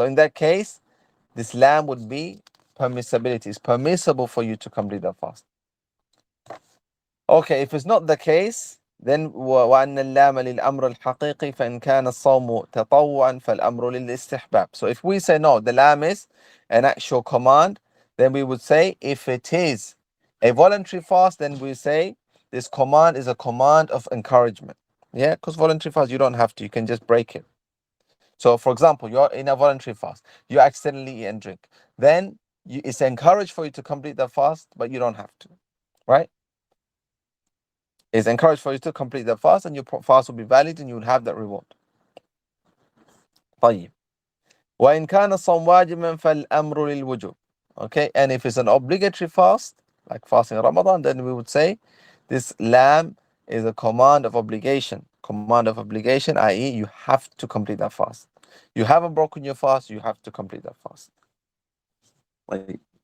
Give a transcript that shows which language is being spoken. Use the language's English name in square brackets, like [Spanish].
[English] So in that case, this lamb would be permissibility. It's permissible for you to complete the fast. [Arabic] Okay, if it's not the case, then وأن اللام للأمر الحقيقي فإن كان الصوم تطوعا فالأمر للاستحباب. [English] So if we say no, the lam is an actual command, then we would say if it is a voluntary fast, then we say this command is a command of encouragement. Yeah, because voluntary fast, you don't have to, you can just break it. So for example, you're in a voluntary fast, you accidentally eat and drink. Then it's encouraged for you to complete the fast, but you don't have to, right? It's encouraged for you to complete the fast, and your fast will be valid and you will have that reward. [Arabic] طيب. وإن كان الصوم واجبا فالأمر للوجوب. [English] Okay, and if it's an obligatory fast, like fasting Ramadan, then we would say this lam is a command of obligation. Command of obligation, i.e., you have to complete that fast. You haven't broken your fast, you have to complete that fast. [Arabic] طيب.